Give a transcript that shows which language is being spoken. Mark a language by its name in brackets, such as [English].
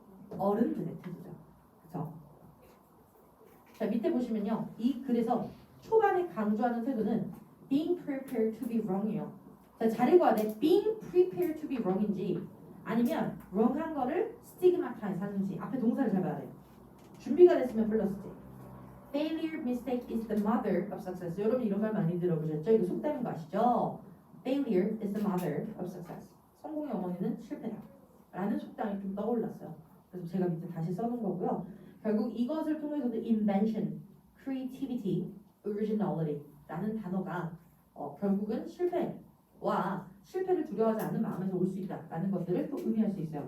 [Korean] 어른들의 태도죠. 그렇죠? 자, 밑에 보시면요. 이 글에서 초반에 강조하는 태도는 [English] being prepared to be wrong [Korean] 이에요. 자, 잘 읽어야 돼. [English] being prepared to be wrong [Korean] 인지 아니면 wrong한 거를 stigmatize 하는지 앞에 동사를 잘 봐야 돼. 준비가 됐으면 플러스지. [English] Failure, mistake is the mother of success. [Korean] 여러분 이런 말 많이 들어보셨죠? 이거 속담인 거 아시죠? [English] Failure is the mother of success. [Korean] 성공의 어머니는 실패다. 라는 속담이 좀 떠올랐어요. 그래서 제가 밑에 다시 써놓은 거고요. 결국 이것을 통해서도 invention, creativity, originality 라는 단어가 결국은 실패와 실패를 두려워하지 않는 마음에서 올 수 있다라는 것들을 또 의미할 수 있어요.